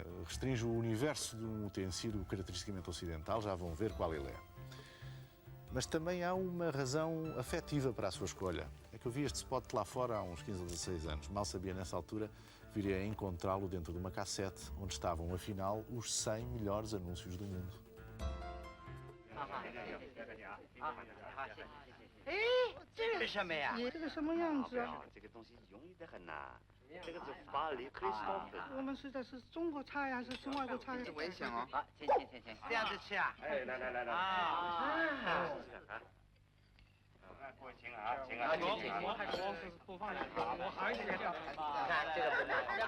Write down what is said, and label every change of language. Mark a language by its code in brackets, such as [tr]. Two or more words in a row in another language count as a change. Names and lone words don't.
[pt] Restringe o universo de um utensílio caracteristicamente ocidental, já vão ver qual ele é. Mas também há uma razão afetiva para a sua escolha. É que eu vi este spot lá fora há uns 15 ou 16 anos. Mal sabia nessa altura, viria a encontrá-lo dentro de uma cassete onde estavam, afinal, os 100 melhores anúncios do mundo. [zh] 哎，这是什么呀？这个什么样子啊？这个东西容易得很呐。这个是法里克里斯托弗。我们是的是中国菜呀，是外国菜呀？危险哦！好，请，这样子吃啊？哎，来。过请啊，请啊，请。我是不放心，我还是要。看这个不难。